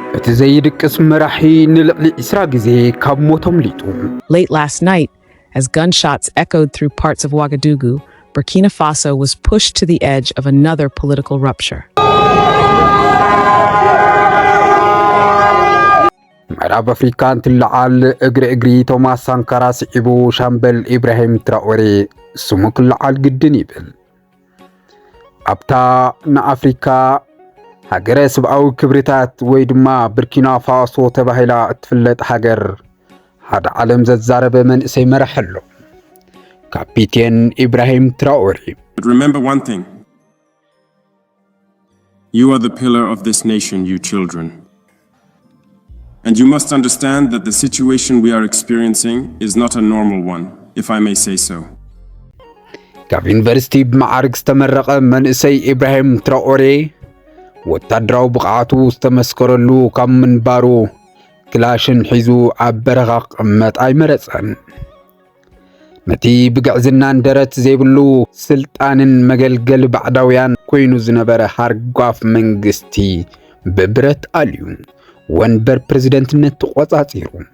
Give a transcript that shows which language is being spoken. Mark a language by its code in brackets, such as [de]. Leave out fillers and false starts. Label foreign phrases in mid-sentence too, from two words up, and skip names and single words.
[en] Late last night, as gunshots echoed through parts of Ouagadougou, Burkina Faso was pushed to the edge of another political rupture. [ti] ምዕራብ አፍሪካ እንትልዓል እግሪ ቶማስ ሳንካራ ስዒቡ ሻምበል ኢብራሂም ትራኦሬ ስሙ ክልዓል ግድን ይብል ኣብታ ንኣፍሪካ ሃገረ ሰብኣዊ ክብሪታት ወይ ድማ ቡርኪና ፋሶ ተባሂላ እትፍለጥ ሃገር ሓደ ዓለም ዘዛረበ መንእሰይ መራሒ ኣሎ ካፒቴን ኢብራሂም ትራኦሬ [en] Remember one thing. You are the pillar of this nation, you children. And you must understand that the situation we are experiencing is not a normal one, if I may say so. [ti] ካብ ዩኒቨርሲቲ ብማዕርግ ዝተመረቐ መንእሰይ ኢብራሂም ትራኦሬ ወታደራዊ ብቕዓቱ ዝተመስከረሉ ካብ ምንባሩ ክላሽን ሒዙ ኣብ በረኻ ቅመጥ ኣይመረፀን ነቲ ብግዕዝናን ደረት ዘይብሉ ስልጣንን መገልገል ባዕዳውያን ኮይኑ ዝነበረ ሃርጓፍ መንግስቲ ብብረት ኣልዩ ወንበር ፕሬዝደንትነት ተቆጻጺሩ